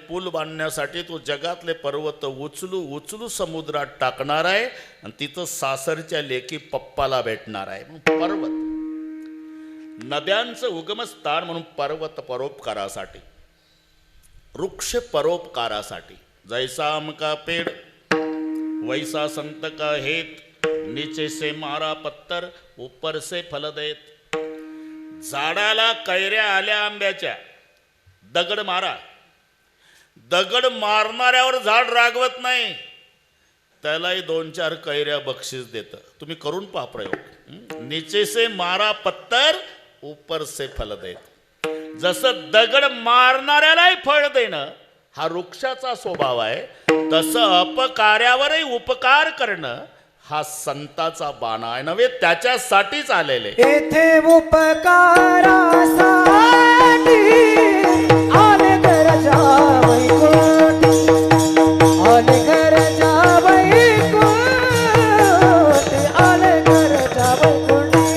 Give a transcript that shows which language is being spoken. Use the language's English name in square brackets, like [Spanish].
[Marathi] पूल बांधण्यासाठी तो जगातले पर्वत उचलू उचलू समुद्रात टाकणार आहे आणि तिथं सासरच्या लेकी पप्पाला भेटणार आहे. म्हणून पर्वत नद्यांचं उगमस्थान, म्हणून पर्वत परोपकारासाठी, वृक्ष परोपकारासाठी. [Hindi] जैसा आम का पेड़ वैसा संत का हेत, नीचे से मारा पत्तर ऊपर से फल देत. [Marathi] झाडाला कैऱ्या आल्या आंब्याच्या, दगड मारा. दगड मारणाऱ्यावर झाड रागवत नाही, त्यालाही 2-4 कैऱ्या बक्षीस देतं. तुम्ही करून पहा प्रयोग. [Hindi] नीचे से मारा पत्तर ऊपर से फल देत. [Marathi] जसं दगड मारणाऱ्यालाही फळ देणं हा वृक्षाचा स्वभाव आहे, तसं अपकार्यावरही उपकार करणं हा संताचा बाणा आहे. नव्हे त्याच्यासाठीच आलेले. येथे उपकारासाठी आले गरजा वैकुंठी, आले गरजा वैकुंठी, आले गरजा वैकुंठी.